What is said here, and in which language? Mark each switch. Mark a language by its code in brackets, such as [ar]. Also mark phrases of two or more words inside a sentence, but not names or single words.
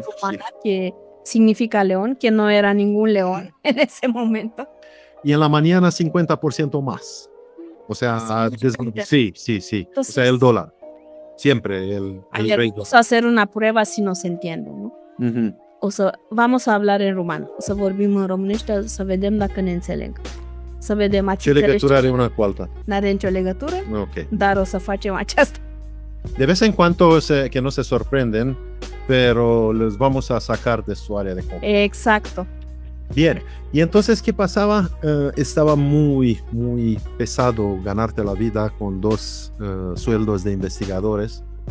[es] rumana que significa león, que no era ningún león en ese momento. Y en la mañana 50% más. O sea, sí. O sea, el dólar. Siempre el A ver, rey vamos a hacer una prueba si nos entiende, ¿no? dólar. O sea, vamos a hablar [ro] în român. O să vorbim în românește, să vedem dacă ne înțeleg. Să vedem Ce legătură are una cu alta? N-are nicio legătură, Ok. dar o să facem aceasta. [es] De vez en cuando que no se sorprenden, pero les vamos a sacar de su área de confort. Exacto. Bien, y entonces, ¿qué pasaba? Estaba muy pesado ganarte la vida con 2 sueldos de investigadores.